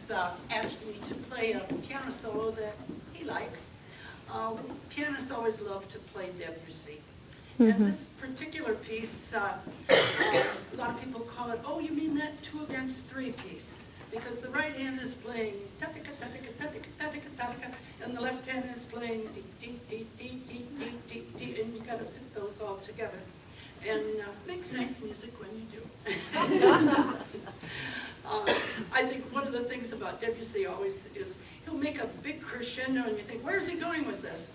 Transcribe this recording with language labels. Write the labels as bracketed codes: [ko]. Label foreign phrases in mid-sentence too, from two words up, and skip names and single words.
[en] asked me to play a piano solo that he likes. Pianists always love to play Debussy. And this particular piece, a lot of people call it, oh, you mean that 2 against 3 piece? Because the right hand is playing ta-tika, ta-tika, ta-tika, ta-tika, ta-tika, and the left hand is playing dee, dee, dee, dee, dee, dee, dee, dee, and you got to fit those all together. And makes nice music when you do. I think one of the things about Debussy always is he'll make a big crescendo and you think, where's he going with this?